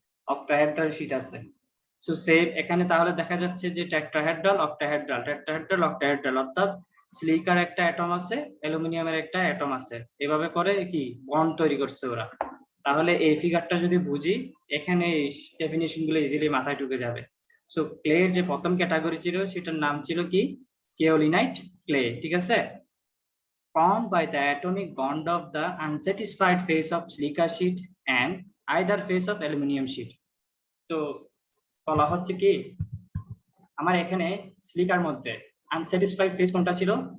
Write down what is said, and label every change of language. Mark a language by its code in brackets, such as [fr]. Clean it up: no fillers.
[bn] Octahedral sheet আছে। So same এখানে তাহলে দেখা যাচ্ছে যে টেট্রাহেড্রাল অক্টাহেড্রাল, টেট্রাহেড্রাল অক্টাহেড্রাল, অর্থাৎ সিলিকার একটা অ্যাটম আছে, অ্যালুমিনিয়ামের একটা অ্যাটম আছে, এভাবে করে কি বন্ড তৈরি করছে ওরা। তাহলে এই ফিগারটা যদি বুঝি, এখানে এই ডেফিনিশন গুলো ইজিলি মাথায় ঢুকে যাবে। সো ক্লের যে প্রথম ক্যাটাগরি ছিল সেটার নাম ছিল কি? কাওলিনাইট ক্লে, ঠিক আছে? [en] Formed by the atomic bond of the unsatisfied phase of silica sheet and either phase of aluminum sheet. [bn] তো বলা হচ্ছে কি, আমার এখানে সিলিকার মধ্যে আনস্যাটিসফাইড ফেজ কোনটা ছিল?